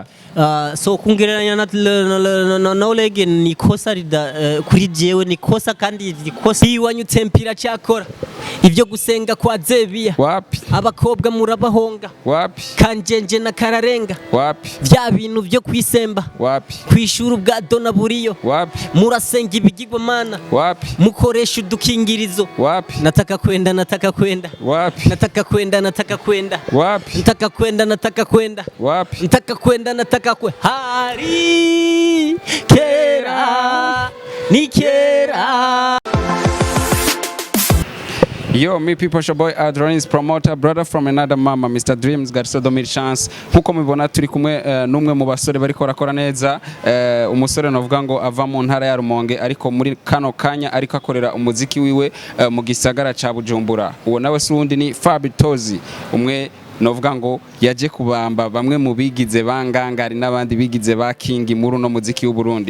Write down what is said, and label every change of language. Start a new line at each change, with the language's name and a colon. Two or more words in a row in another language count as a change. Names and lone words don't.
Rundi: So kungereranya na Oleg ni kosa kuri jewe ni kosa kandi ikosa iwanyutse mpira cyakora ivyo gusenga kwa Zebiya wapi abakobwa murabahonga wapi kanjenje na kararenga wapi vya bintu vyo kwisemba wapi kwishura ubwa dona buriyo wapi murasenga ibigirwa mana wapi mukoresha udukingirizo wapi
Swahili: nataka kwenda wapi nataka kwenda wapi nataka kwenda
Rundi: hari kera ni kera.
English: Yo, me people, your boy Adronis promoter, brother from another mama, Mr. Dreams, Garsodo Chance.
Rundi: Nkuko mubibona turi kumwe numwe mu basore bariko barakora neza, umusore novuga ngo ava mu ntara ya Rumonge ariko muri kano kanya ariko akorera umuziki wiwe mu gisagara ca Bujumbura. Uwo nawe sundi ni FABBY TOZZY, umwe novuga ngo yaje kubamba bamwe mu bigize bangangari n'abandi bigize ba King muri no muziki w'u Burundi.